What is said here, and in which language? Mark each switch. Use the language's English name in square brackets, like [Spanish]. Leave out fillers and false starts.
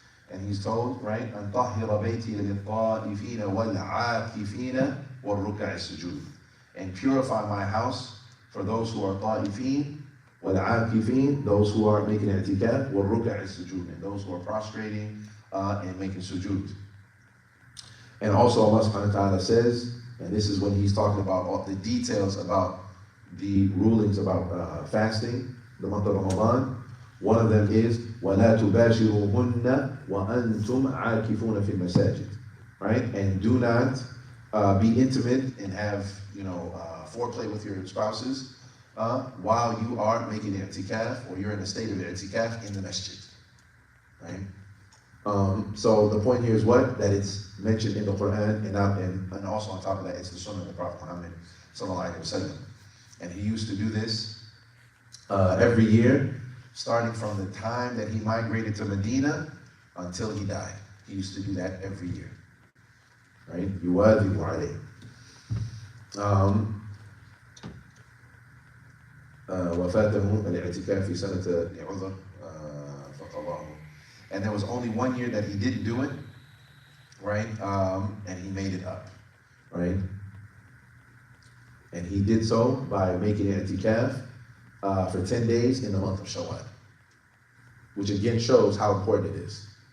[English] and he's told, right, [Arabic] أن طهر بيتي للطائفين والعاكفين والركع السجود, [English] and purify my house for those who are ta'ifin, والعاكفين, those who are making i'tikaf, [Arabic] والركع السجود, [English] and those who are prostrating and making sujood. And also Allah subhanahu wa ta'ala says, and this is when he's talking about all the details about the rulings about fasting, the month of Ramadan. One of them is [Arabic] وَلَا تُبَاشِرُوهُنَّ وَأَنْتُمْ عَاكِفُونَ فِي الْمَسَاجِدِ. [English] Right? And do not be intimate and have, foreplay with your spouses while you are making i'tikaf, or you're in a state of i'tikaf in the masjid. Right? So the point here is what? That it's mentioned in the Quran, and also on top of that, it's the Sunnah of the Prophet Muhammad sallallahu alaihi wasallam. And he used to do this every year, starting from the time that he migrated to Medina until he died. He used to do that every year. [Arabic] Right? يُوَاظِبُ عَلَيْهِ. وفاته الاعتكاف في سنة لعذر فقضاه. [English] And there was only 1 year that he didn't do it, right? And he made it up, right? And he did so by making i'tikaf for 10 days in the month of Shawwal, which again shows how important it is.